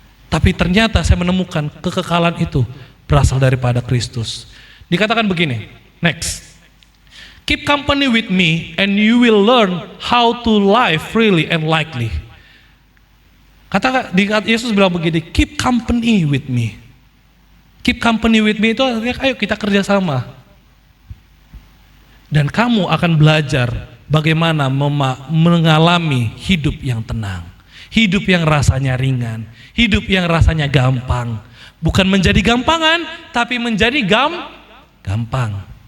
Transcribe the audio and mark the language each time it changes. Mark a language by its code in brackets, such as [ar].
[id] Tapi ternyata saya menemukan kekekalan itu berasal daripada Kristus. Dikatakan begini, next. [en] Keep company with me and you will learn how to live freely and lightly. [id] Yesus bilang begini, [en] keep company with me. Keep company with me [id] itu artinya ayo kita kerja sama. Dan kamu akan belajar bagaimana mengalami hidup yang tenang. Hidup yang rasanya ringan, hidup yang rasanya gampang. Bukan menjadi gampangan, tapi menjadi gampang.